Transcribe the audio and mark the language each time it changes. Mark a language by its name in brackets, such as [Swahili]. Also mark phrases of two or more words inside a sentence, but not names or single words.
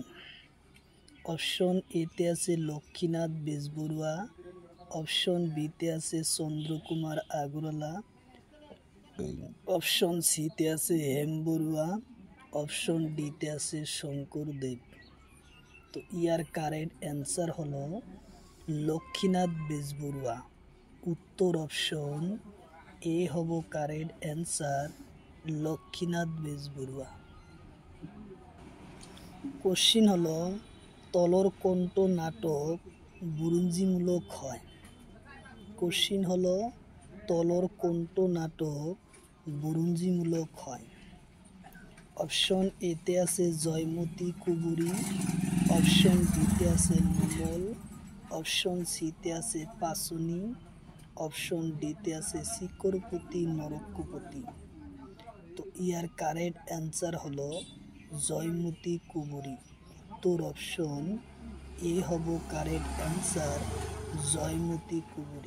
[Assamese] অপশন এতে আছে লক্ষ্মীনাথ বেজবরুয়া, অপশন বিতে আছে চন্দ্রকুমার আগরওয়ালা, অপশন সিতে আছে হেম বরুয়া, অপশন ডিতে আছে শঙ্করদেব। তো ইয়ার [English] correct answer [Assamese] হলো লক্ষ্মীনাথ বেজবরুয়া। উত্তর [English] option A [Assamese] হব [English] correct answer, [Assamese] লক্ষ্মীনাথ বেজবরুয়া। কোশ্চিন হলো তলর কোনটো নাটক বুরুঞ্জিমূলক হয়। কোশ্চিন হলো তলর কোনটো নাটক বুরুঞ্জিমূলক হয়। অপশন এতে আছে জয়মতী কুবুরি, অপশন বিতে আছে লোমল, অপশন সিতে আছে পাসুনি, অপশন ডিতে আছে শিকরপতি নরকপতি। তো ইয়ার [English] correct answer [Assamese] হলো জয়মতী কুবুরি। উত্তর [English] option A [Assamese] হব [English] correct answer, [Assamese] জয়মতী কুবুরি।